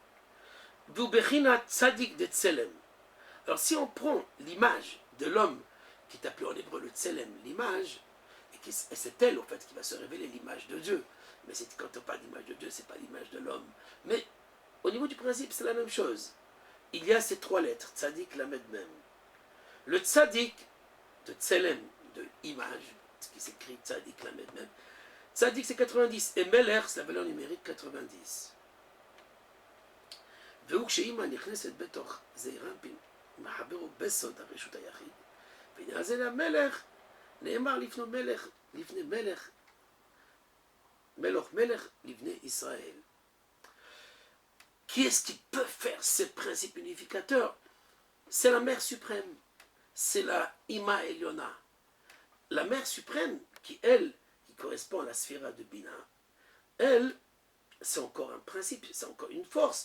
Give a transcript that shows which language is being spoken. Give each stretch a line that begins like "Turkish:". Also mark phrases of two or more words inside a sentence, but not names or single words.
French: Alors si on prend l'image de l'homme, qui est appelé en hébreu le tselem, l'image, et c'est elle en fait qui va se révéler l'image de Dieu. Mais quand on parle d'image de Dieu, c'est pas l'image de l'homme. Mais au niveau du principe, c'est la même chose. Il y a ces trois lettres,
Hebrew: צדי, למד, מם.
French: Le tzadik de tselem, de image, ce qui s'écrit
Hebrew: צדי, למד, מם.
French: Tzadik c'est 90, et meler c'est la valeur numérique 90.
Hebrew: והוא כשאימא נכנסת בתוך זעיר אנפין, מחברו בסוד הרשות היחיד, בעניין זה למלך, נאמר לפני מלך, מלך לבני ישראל.
French: Qui est-ce qui peut faire ce principe unificateur? C'est la mère suprême, c'est la
Hebrew: אמא עליונה.
French: La mère suprême qui, elle, qui correspond à la sphère de Bina, elle, c'est encore un principe, c'est encore une force.